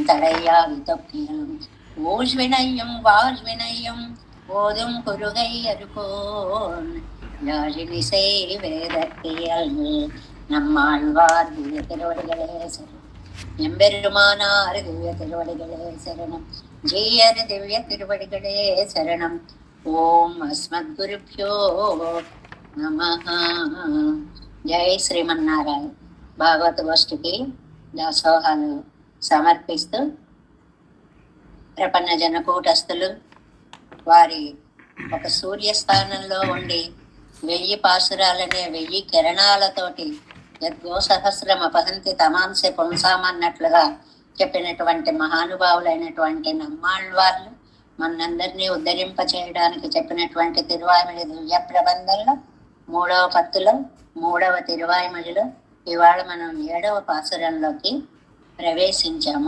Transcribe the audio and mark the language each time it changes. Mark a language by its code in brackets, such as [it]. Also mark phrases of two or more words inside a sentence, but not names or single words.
[ta] தடையாவி தொக்கியும் ஊழ்வினையும் வாழ்வினையும் போதும் குருகை அருகோன் யாழினிசை வேதத்தியல் நம்மாழ்வார் திவ்ய திருவடிகளே சரணம் எம்பெருமானார் திவ்ய திருவடிகளே சரணம் ஜீயர் திவ்ய திருவடிகளே சரணம் [sa] ॐ अस्मद्गुरुभ्यो नमः. [te] జై శ్రీమన్నారాయణ. భాగవత గోష్ఠికి దాసోహాలు సమర్పిస్తూ ప్రపన్న జన కూటస్థులు వారి ఒక సూర్యస్థానంలో ఉండి 1000 పాసురాలనే 1000 కిరణాలతోటి [sa] यद्गो सहस्रम् अपहन्ति तमांसि [te] పుంసామన్నట్లుగా చెప్పినటువంటి మహానుభావులైనటువంటి నమ్మాళ్వార్లు మనందరినీ ఉద్ధరింప చేయడానికి చెప్పినటువంటి తిరువాయిమడి దివ్య ప్రబంధంలో 3వ పత్తులో 3వ తిరువాయిమడిలో ఇవాళ మనం 7వ పాసురంలోకి ప్రవేశించాము.